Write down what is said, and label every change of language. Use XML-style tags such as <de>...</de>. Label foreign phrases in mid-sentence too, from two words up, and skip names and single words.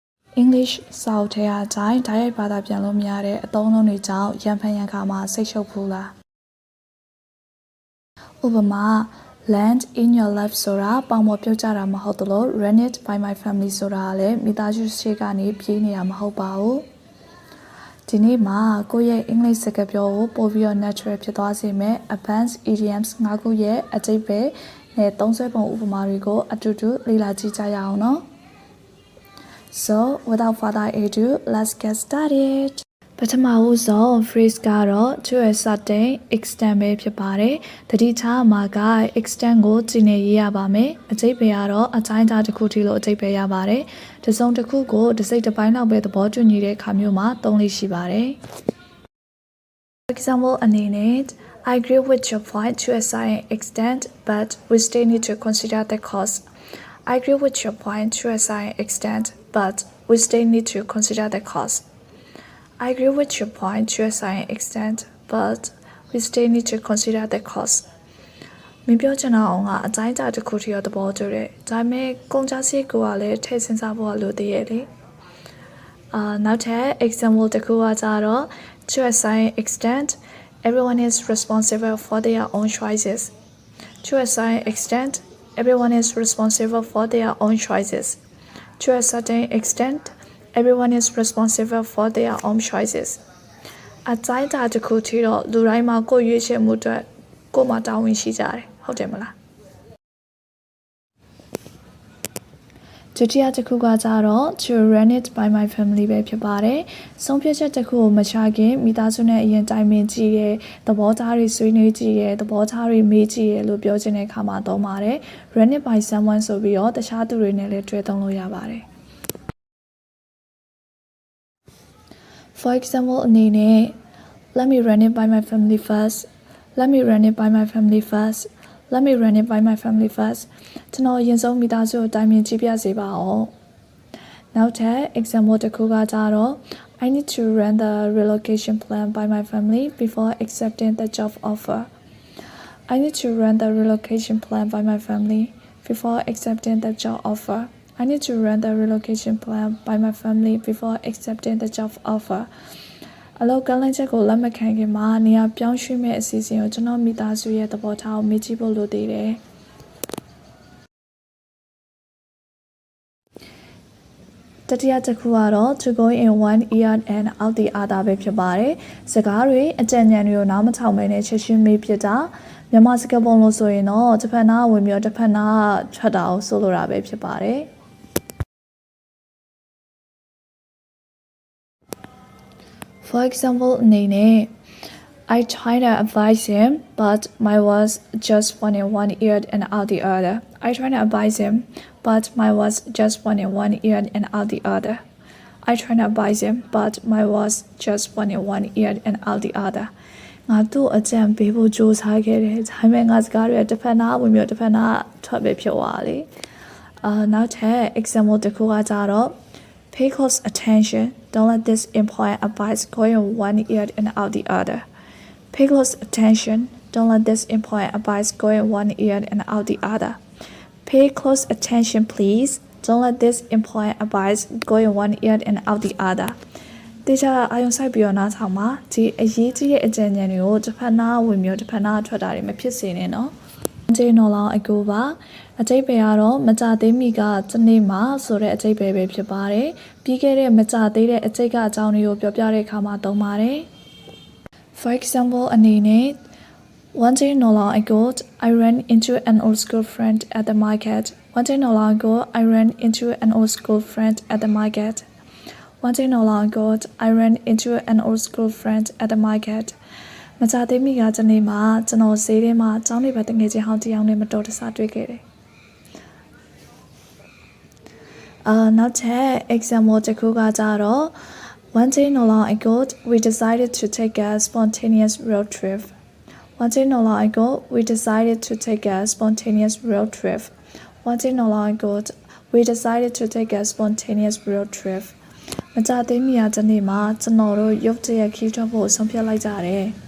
<my>English စာအုပ်ထဲအတိုင်းဓာတ်ရိုက်ဘာသာပြန်လို့မရတဲ့အသုံးအနှုန်းတွေကြောင့်ရံဖန်ရံခါမှာစိတ်ရှုပ်ဖူးလားဥ ပမာ</my> <en>land in your life</en> <my>ဆိုတာပေါင်ပေါ်ပြုတ်ကြတာမဟုတ်သလို</my> <en>run it by my family</en> <my>ဆိုတာလည်းမိသားစုရှိကနေပြေးနေတာမဟုတ်ပါဘူးဒီနေ့မှာကိုယ့်ရဲ့အင်္ဂလိပ်စကားပြောကိုပို့ပြီးတော့ natural ဖြစ်သွားစေမယ့်</my> <en>advanced idioms</en> <my>၅ခုရဲ့အကျိပ္ပယ်နဲ့သုံးစွဲပုံဥပမာတွေကိုအတူတူလေ့လာကြည့်ကြရအောင်နော်</my> <en>So, without further ado, let's get started.</en> <my>ပထမဆုံး phrase ကတော့</my> <en>to a certain extent</en> <my>ပဲဖြစ်ပါတယ်။တတိထားမှာက extent ကိုကြည့်နေရရပါမယ်။အကျိပ္ပယ်ကတော့အတိုင်းအတာတစ်ခုထိလို့အကျိပ္ပယ်ရပါတယ်။တစ်စုံတစ်ခုကိုတစ်စိတ်တစ်ပိုင်းလောက်ပဲသဘောတူညီတဲ့အခါမျိုးမှာသုံးလေးရှိပါတယ်။</my> <en>For example</en> <my>အနေနဲ့</my> <en>I agree with your point to a certain extent, but we still need to consider the cost.I agree with your point to a certain extent, but we still need to consider the cost. I agree with your point to a certain extent, but we still need to consider the cost.</en> <my>မပြောချင်တာအောင်ကအတိုင်းအတာတစ်ခုထိတော့သဘောတူတယ်။ဒါပေမဲ့ကုန်ကျစရိတ်ကလည်းထည့်စဉ်းစားဖို့လိုသေးရဲ့လေ။နောက်ထပ် example တစ်ခုကကြတော့</my> <en>to a certain extent, everyone is responsible for their own choices. To a certain extent,Everyone is responsible for their own choices. To a certain extent, everyone is responsible for their own choices.</en> <my>အတိုင်းအတာတစ်ခုထိတော့လူတိုင်းမှာကိုယ်ရွေးချယ်မှုအတွက်ကိုယ်မှာတာဝန်ရှိကြတယ်ဟုတ်တယ်မလားဒုတိယတစ်ခုကကြတော့</my> <en>to run it by my family</en> <my>ပဲဖြစ်ပါတယ်ဆုံးဖြတ်ချက်တစ်ခုကိုမချခင်မိသားစုနဲ့အရင်တိုင်ပင်ကြည့်ရဲသဘောထားတွေဆွေးနွေးကြည့်ရဲသဘောထားတွေမေးကြည့်ရဲလို့ပြောချင်တဲ့အခါမှာသုံးပါတယ်</my> <en>run it by someone</en> <my>ဆိုပြီးတော့တခြားသူတွေနဲ့လည်းတွဲသုံးလို့ရပါတယ်</my> <en>For example အနေနဲ့ Let me run it by my family first Let me run it by my family first Let me run it by my family first ကျွန်တော်အ</en> <my>ရင်ဆုံးမိသားစုကိုတိုင်ပင်ကြည့်ပြစေပါအောင်နောက်ထပ် example တစ်ခုကကြတော့</my> <en>I need to run the relocation plan by my family before accepting the job offer I need to run the relocation plan by my family before accepting the job offer I need to run the relocation plan by my family before accepting the job offer</en> <my>အလောက်ကလန့်ချက်ကိုလက်မခံခင်မှာနေရာပြောင်းရွှေ့မဲ့အစီအစဉ်ကိုကျွန်တော်မိသားစုရဲ့သဘောထားကိုမေးကြည့်ဖို့လိုသေးတယ် တတိယတစ်ခုကတော့</my> <en>to go in one ear and out the other</en> <my>ပဲဖြစ်ပါတယ်စကားတွေအကြံဉာဏ်တွေကိုနားမထောင်ပဲနဲ့ချက်ချင်းမေးပြတာမြန်မာစကားပုံလို့ဆိုရင်တော့တစ်ဖက်နားဝင်ပြီးတော့တစ်ဖက်နားထွက်တာကိုဆိုလိုတာပဲဖြစ်ပါတယ်</my> <en>For example, Nene, I tried to advise him, but my was just one in one ear and out the other. I tried to advise him, but my was just one in one ear and out the other. I tried to advise him, but my was just one in one ear and out the other.</en> <my>ငါတို့အကြံပေးဖို့ကြိုးစားခဲ့တယ်။ဒါပေမဲ့ငါစကားတွေတစ်ဖက်နားဝင်ပြီးတစ်ဖက်နားထွက်ပဲဖြစ်သွားလေ။နောက်ထပ် example တစ်ခုကကြတော့</my> <en>Pay close attention. Don't let this important advice go in one ear and out the other. Pay close attention. Don't let this important advice go in one ear and out the other. Pay close attention, please. Don't let this important advice go in one ear and out the other.</en> <my>တေချာအာယုံဆိုင်ပြီးတော့နားထောင်ပါဒီအရေးကြီးတဲ့အကြံဉာဏ်တွေကိုတစ်ဖက်နားဝင်မျိုးတစ်ဖက်နားထွက်တာတွေမဖြစ်စေနဲ့နော်ကျေနော်လောင်အကူပါ အကျိပ္ပယ်ကတော့မကြသေးမီကတနေ့မှာဆိုတဲ့အကျိပ္ပယ်ပဲဖြစ်ပါတယ်ပြီးခဲ့တဲ့မကြသေးတဲ့အကျိတ်ကအကြောင်း တွေကိုပြောပြတဲ့အခါမှာသုံးပါတယ်</my> <en>For example အနေနဲ့ One day no long ago I ran into an old school friend at the market One day no long ago I ran into an old school friend at the market One day no long ago I ran into an old school friend at the market</en> <my>မကြသေးမီကတနေ့မှာကျွန်တော်ဈေးထဲမှာကျောင်းနေပဲတငယ်ချင်းဟောင်းတစ်ယောက်နဲ့မတော်တဆတွေ့ခဲ့တယ် နောက်ထပ် example တစ်ခုကကြတော့</my> <en>One day no long ago we decided to take a spontaneous road trip One day no long ago we decided to take a spontaneous road trip One day no long ago we decided to take a spontaneous road trip</en> <my>မကြသေးမီကတနေ့မှာကျွန်တော်တို့ရုတ်တရက်ခီးထွက်ဖို့ဆုံးဖြတ်လိုက်ကြတယ်</my>